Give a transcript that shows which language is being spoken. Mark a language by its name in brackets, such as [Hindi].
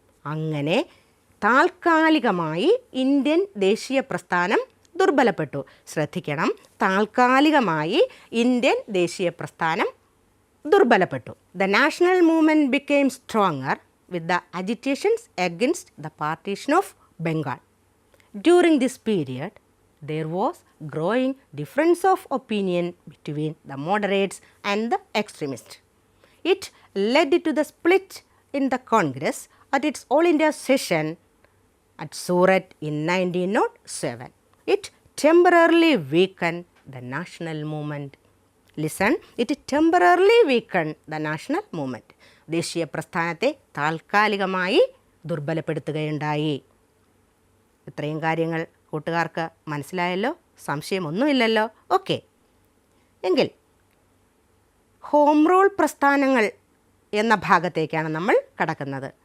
[Malayalam] അങ്ങനെ താൽക്കാലികമായി ഇന്ത്യൻ ദേശീയ പ്രസ്ഥാനം ദുർബലപ്പെട്ടു. ശ്രദ്ധിക്കണം, താൽക്കാലികമായി ഇന്ത്യൻ ദേശീയ പ്രസ്ഥാനം ദുർബലപ്പെട്ടു. [English] The national movement became stronger with the agitations against the partition of Bengal. During this period there was growing difference of opinion between the moderates and the extremists. It led to the split in the Congress at its All India session at Surat in 1907. It temporarily weakened the national movement. Listen, it temporarily weakened the national movement. [Malayalam] ദേശീയ പ്രസ്ഥാനത്തെ താൽക്കാലികമായി ദുർബലപ്പെടുത്തുകയുണ്ടായി. ഇത്രയും കാര്യങ്ങൾ കൂട്ടുകാർക്ക് മനസ്സിലായല്ലോ? സംശയമൊന്നുമില്ലല്ലോ? Okay, എങ്കിൽ home rule പ്രസ്ഥാനങ്ങൾ എന്ന ഭാഗത്തേക്കാണ് നമ്മൾ കടക്കുന്നത്.